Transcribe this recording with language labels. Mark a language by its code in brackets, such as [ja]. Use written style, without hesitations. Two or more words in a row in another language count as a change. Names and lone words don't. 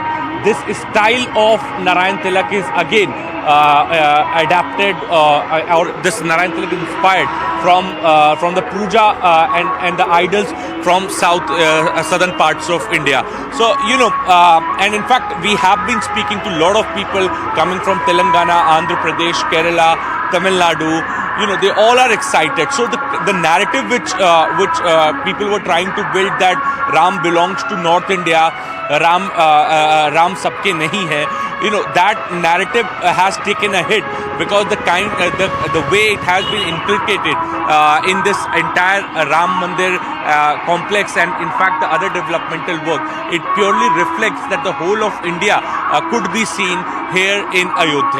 [en] This style of Narayan Tilak is again adapted, or this Narayan Tilak is inspired from the puja and the idols from southern parts of India. So and in fact we have been speaking to a lot of people coming from Telangana, Andhra Pradesh, Kerala, Tamil Nadu. They all are excited. So the narrative which people were trying to build, that Ram belongs to North India, [hi] Ram sabke nahi hai, [en] that narrative has taken a hit, because the way it has been inculcated in this entire Ram Mandir complex, and in fact the other developmental work, it purely reflects that the whole of India could be seen here in Ayodhya.